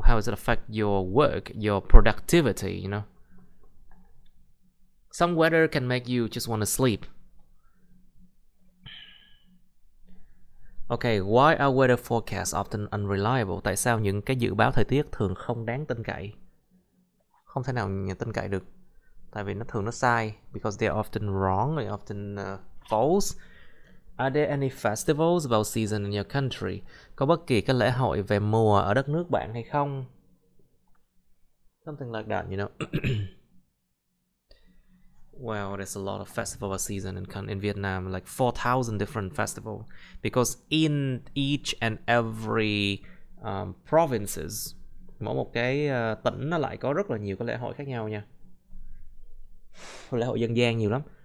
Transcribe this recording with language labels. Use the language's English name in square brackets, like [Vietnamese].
[English] How does it affect your work, your productivity, you know? Some weather can make you just want to sleep. Okay, why are weather forecasts often unreliable? [Vietnamese] Tại sao những cái dự báo thời tiết thường không đáng tin cậy? Không thể nào tin cậy được. Tại vì nó thường nó sai. [English] Because they are often wrong, they are often false. Are there any festivals about season in your country? [Vietnamese] Có bất kỳ cái lễ hội về mùa ở đất nước bạn hay không? [English] Something like that, you know. Well, there's a lot of festival season in Vietnam, like 4,000 different festivals. Because in each and every provinces, [Vietnamese] mỗi một cái tỉnh nó lại có rất là nhiều cái lễ hội khác nhau nha. Lễ hội dân gian nhiều lắm.